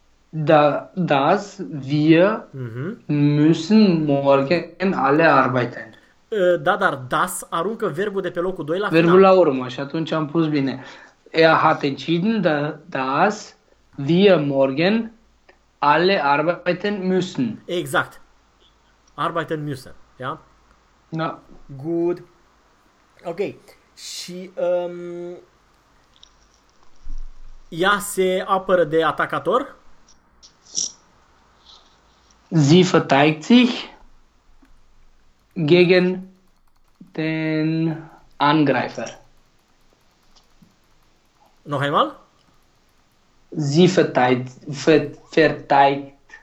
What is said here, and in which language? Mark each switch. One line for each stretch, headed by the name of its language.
German: Da, das wir müssen morgen alle arbeiten.
Romanian: Da, dar das aruncă verbul de pe locul 2 la Verbul final. la urmă, și atunci am pus bine.
German: Er hat entschieden, dass wir morgen alle arbeiten müssen. Exact. Arbeiten müssen. Ja? Na.
English: Good. Ok.
Romanian: Și ea se apără de atacator.
German: Sie verteidigt sich gegen den Angreifer. Noch einmal? Sie verteidigt Verteidigt,